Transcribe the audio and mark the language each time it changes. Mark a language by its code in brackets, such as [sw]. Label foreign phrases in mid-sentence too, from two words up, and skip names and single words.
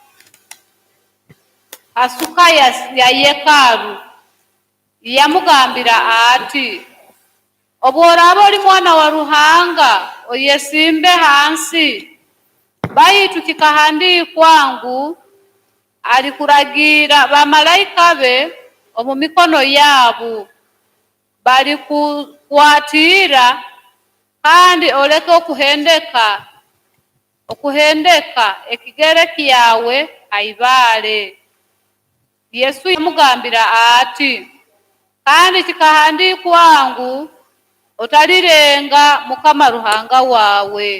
[nyo] asuka ya yekaru yamugambira ati obu oraaba oli mwana wa Ruhanga oyesimbe hansi baitu kikahandiikwa ngu alikuragira bamalayika be omu mikono yaabo balikukwatiira kandi oleke okuhendeka ekigere kyawe aibaale. Yesu yamugambira ati kandi kikahandiikwa ngu otalirenga Mukama Ruhanga waawe.